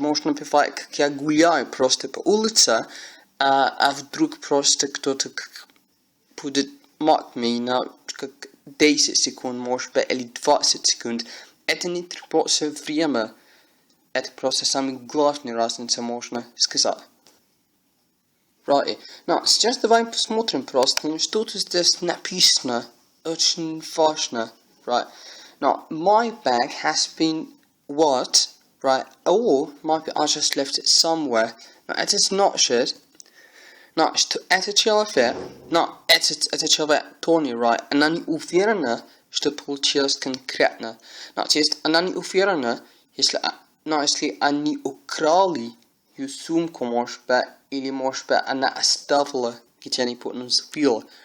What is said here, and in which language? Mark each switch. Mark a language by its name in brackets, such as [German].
[Russian] Это может бывать, как я гуляю просто по улице, а вдруг просто кто-то будет мать меня как 10 секунд, может быть, или 20 секунд. Это не требуется время. Это просто самая главная разница, можно сказать. Right. Но сейчас давай посмотрим просто, что-то здесь написано. Очень важно, right? [English] Now, my bag has been what, right? Or maybe I just left it somewhere. [Russian] Now, это значит, что это человек, это человек Тони, right? Она не уверена, что получилось конкретно. То есть, она не уверена, если они украли ее сумку, может быть, или, может быть, она оставила где-нибудь на забыла.